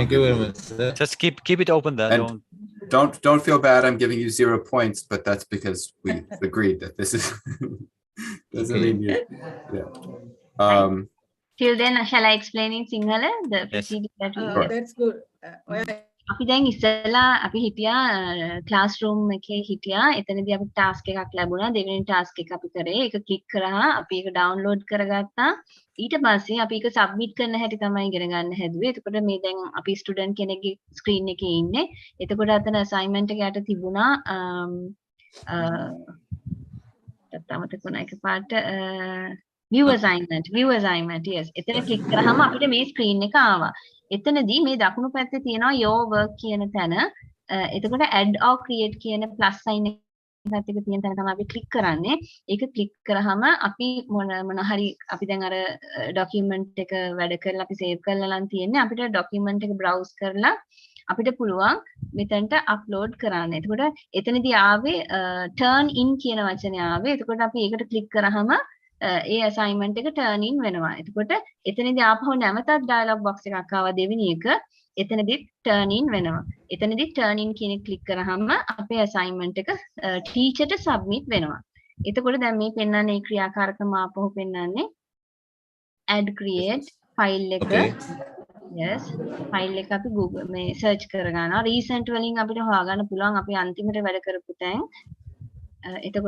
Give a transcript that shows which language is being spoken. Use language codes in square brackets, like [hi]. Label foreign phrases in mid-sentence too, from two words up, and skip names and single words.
[en] Thank you give very much, sir. just keep it open there. And don't feel bad. I'm giving you 0 points, but that's because we agreed that this is doesn't Okay. mean you. Yeah. Till then, shall I explain in Sinhala the Yes. procedure that we Sure. That's good. [si] අපි දැන් ඉස්සෙල්ලා අපි හිටියා ක්ලාස්රූම් එකේ හිටියා එතනදී අපි ටාස්ක් එකක් ලැබුණා දෙවෙනි ටාස්ක් එක අපි කරේ ඒක ක්ලික් කරා අපි ඒක ඩවුන්ලෝඩ් කරගත්තා ඊට පස්සේ අපි ඒක සබ්මිට් කරන හැටි තමයි ඉගෙන ගන්න හැදුවේ එතකොට මේ දැන් අපි ස්ටුඩන්ට් කෙනෙක්ගේ ස්ක්‍රීන් එකේ ඉන්නේ එතකොට අතන අසයින්මන්ට් එක යට තිබුණා තත්ත මතක වුණා එකපාරට [en] view assignment yes [si] එතන ක්ලික් කරාම අපිට මේ ස්ක්‍රීන් එක ආවා එතනදී මේ දකුණු පැත්තේ තියෙනවා [en] your work [si] කියන තැන එතකොට [en] add or create [si] කියන [en] plus sign [si] එකත් එක තියෙන තැන තමයි අපි ක්ලික් කරන්නේ ඒක ක්ලික් කරාම අපි මොන හරි අපි දැන් අර document එක වැඩ කරලා අපි save කරලා නම් තියෙන්නේ අපිට document එක browse කරලා අපිට පුළුවන් මෙතනට upload කරන්න. එතකොට එතනදී ආවේ [en] turn in [si] කියන වචනේ ආවේ. එතකොට අපි ඒකට ක්ලික් කරාම ඒ assignment එක [en] turn in [si] වෙනවා. එතකොට එතනදී ආපහු නැවතත් [en] dialog box [si] එකක් ආවා දෙවෙනි එක. එතනදී [en] turn in [si] වෙනවා. එතනදී [en] turn in [si] කියන එක ක්ලික් කරාම අපේ assignment එක teacher ට submit වෙනවා. එතකොට දැන් මේ පෙන්වන්නේ මේ ක්‍රියාකාරකම ආපහු පෙන්වන්නේ [en] add create file [si] එක [en] yes file [si] එක අපි Google මේ search කරගන්නවා. recent වලින් අපිට හොයාගන්න පුළුවන් අපි අන්තිමට වැඩ කරපු තැන් එතකොට